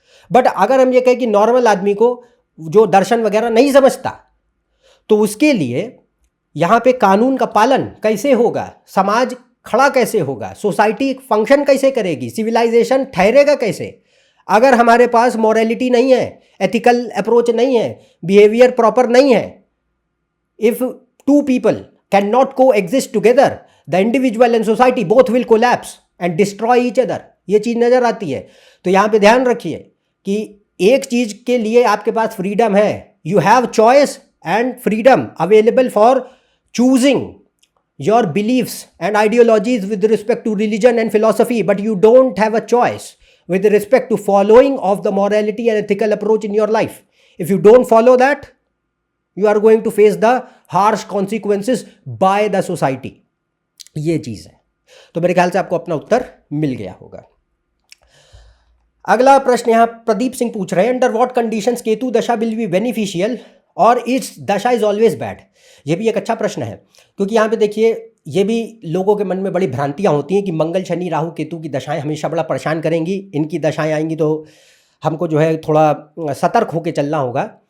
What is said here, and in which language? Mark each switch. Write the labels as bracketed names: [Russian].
[Hindi] But अगर हम ये कहें कि नॉर्मल आदमी को जो दर्शन वगैरह नहीं समझता, तो उसके लिए यहाँ पे कानून का पालन कैसे होगा, समाज खड़ा कैसे होगा, सोसाइटी फंक्शन कैसे करेगी, सिविलाइजेशन ठहरेगा कैसे, अगर हमारे पास मॉरलिटी नहीं है, एथिकल अप्रोच नहीं है, बिहेवियर प्रॉपर नहीं है। [English] If two people can not coexist together, the individual and society both will collapse and destroy each other. [Hindi] ये चीज़ नज़र आती है। तो यहाँ पे ध्यान रखिए कि एक चीज़ के लिए आपके पास [English] Freedom है, you have choice and freedom available for choosing your beliefs and ideologies with respect to religion and philosophy, but you don't have a choice with respect to following of the morality and ethical approach in your life. If you don't follow that, you are going to face the harsh consequences by the society. [Hindi] ये चीज़ है। तो मेरे ख्याल से आपको अपना उत्तर मिल गया होगा। अगला प्रश्न यहाँ प्रदीप सिंह पूछ रहे हैं, [English] Under what conditions Ketu dasha will be beneficial और it's dasha is always bad. [Hindi] ये भी एक अच्छा प्रश्न है, क्योंकि यहाँ पे देखिए ये भी लोगों के मन में बड़ी भ्रांतियाँ होती हैं कि मंगल शनि राहु केतु की दशाएं हमेशा बड़ा परेशान करेंगी, इनकी दशाएं आएंगी तो हमको जो है थोड़ा सतर्क होकर चलना होगा।